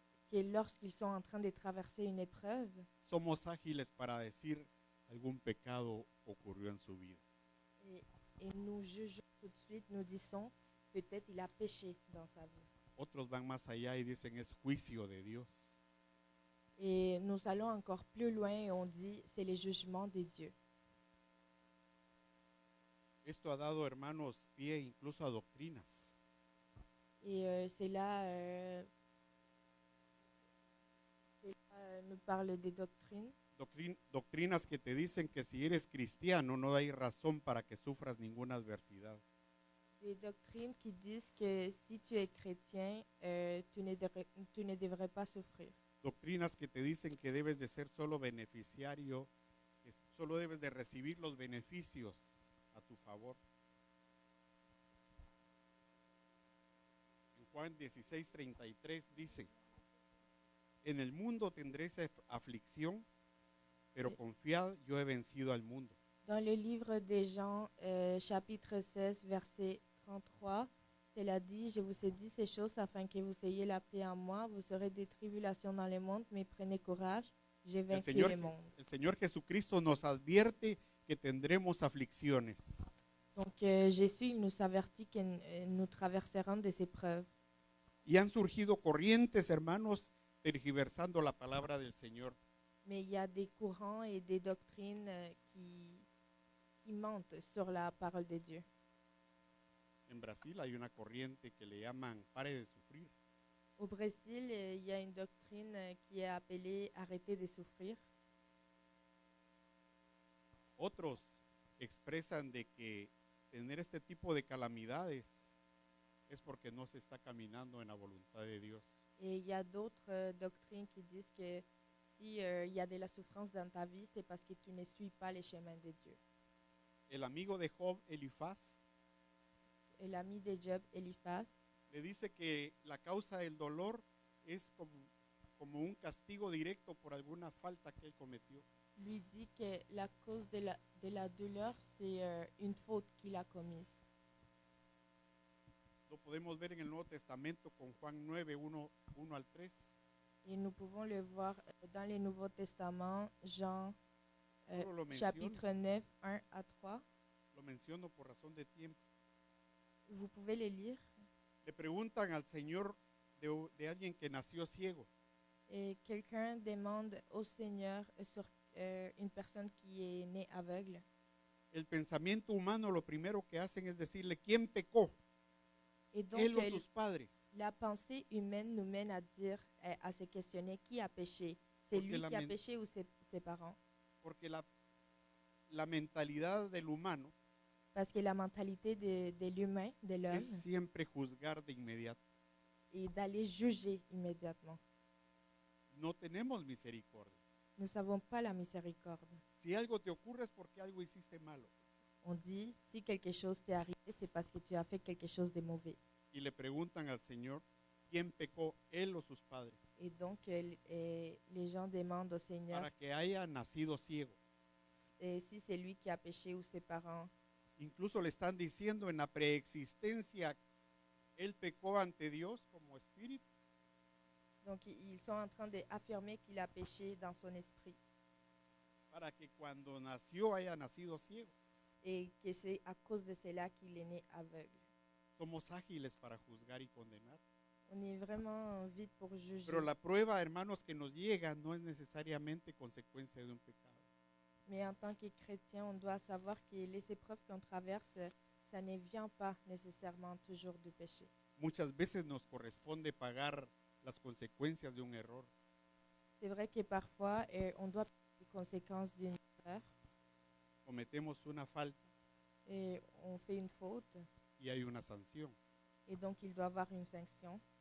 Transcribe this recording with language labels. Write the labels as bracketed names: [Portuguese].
[French] que lorsqu'ils sont en train de traverser une épreuve, [Spanish] somos ágiles para decir algún pecado ocurrió en su vida. [French] et nous jugeons tout de suite, nous disons, peut-être il a péché dans sa vie. [Spanish] Otros van más allá y dicen es juicio de Dios. [French] Et nous allons encore plus loin et on dit, c'est le jugement de Dieu. [Spanish] Esto ha dado, hermanos, pie incluso a doctrinas. [French] Et cela nous parle des doctrines. [Spanish] Doctrinas que te dicen que si eres cristiano no hay razón para que sufras ninguna adversidad. [French] Des doctrines qui disent que si tu es chrétien, tu ne devrais pas souffrir. [Spanish] Doctrinas que te dicen que debes de ser solo beneficiario, que solo debes de recibir los beneficios a tu favor. En Juan 16:33 dice, en el mundo tendréis aflicción, pero confiad, yo he vencido al mundo. [French] Dans le livre de Jean, chapitre 16, verset 33, cela dit, je vous ai dit ces choses afin que vous ayez la paix en moi. Vous aurez des tribulations dans le monde, mais prenez courage, j'ai vaincu le monde. [Spanish] El Señor Jesucristo nos advierte que tendremos aflicciones. [French] Donc Jésus il nous avertit que nous traverserons des épreuves. [Spanish] Y han surgido corrientes, hermanos, tergiversando la palabra del Señor. [French] Mais il y a des courants et des doctrines qui mentent sur la parole de Dieu. [Spanish] En Brasil hay una corriente que le llaman pare de sufrir. [French] Au Brésil, il y a une doctrine qui est appelée arrêter de souffrir. [Spanish] Otros expresan de que tener este tipo de calamidades es porque no se está caminando en la voluntad de Dios. [French] Et il y a d'autres doctrines qui disent que si il y a de la souffrance dans ta vie, c'est parce que tu ne suis pas les chemins de Dieu. [Spanish] El amigo de Job, Elifaz, [French] Et l'ami de Job, Eliphaz, [Spanish] le dice que la causa del dolor es como un castigo directo por alguna falta que él cometió. [French] lui dit que la cause de la douleur, c'est une faute qu'il a commise. [Spanish] Lo podemos ver en el Nuevo Testamento con Juan 9, 1 al 3. [French] Et nous pouvons le voir dans le Nouveau Testament, Jean [Spanish] Solo lo menciono. [French] chapitre 9, 1 à 3. [Spanish] Lo menciono por razón de tiempo. [French] Vous pouvez le lire. [Spanish] Le preguntan al Señor de alguien que nació ciego. [French] Et quelqu'un demande au Seigneur sur une personne qui est née aveugle. [Spanish] El pensamiento humano lo primero que hacen es decirle, ¿quién pecó? [French] Et donc, [Spanish] Él o sus padres. [French] la pensée humaine nous mène à dire, à se questionner qui a péché. C'est [Spanish] Porque [French] lui [Spanish] la [French] qui a [Spanish] men- [French] péché ou ses parents? [Spanish] Porque la mentalidad del humano [French] Parce que la mentalité de l'humain, de l'homme, [Spanish] es siempre juzgar de inmediato. [French] est d'aller juger immédiatement. [Spanish] No tenemos misericordia. [French] Nous n'avons pas la miséricorde. [Spanish] Si algo te ocurre es porque algo hiciste malo. [French] On dit, si quelque chose t'est arrivé, c'est parce que tu as fait quelque chose de mauvais. [Spanish] Y le preguntan al Señor, ¿quién pecó, él o sus padres? [French] Et donc, les gens demandent au Seigneur [Spanish] Para que haya nacido ciego. [French] si c'est lui qui a péché ou ses parents. [Spanish] Incluso le están diciendo en la preexistencia, él pecó ante Dios como espíritu. [French] Donc, ils sont en train d'affirmer qu'il a péché dans son esprit [Spanish] Para que cuando nació haya nacido ciego. [French] et que c'est à cause de cela qu'il est né aveugle. [Spanish] Somos ágiles para juzgar y condenar. [French] On est vraiment vite pour juger. [Spanish] Pero la prueba, hermanos, que nos llega no es necesariamente consecuencia de un pecado. [French] Mais en tant que chrétien, on doit savoir que les épreuves qu'on traverse, ça ne vient pas nécessairement toujours du péché. [Spanish] Muchas veces nos corresponde pagar las consecuencias de un error. [French] C'est vrai que parfois, on doit payer les conséquences d'une erreur [Spanish] Cometemos una falta [French] et on fait une faute [Spanish] y hay una sanción. [French] et donc il doit avoir une sanction,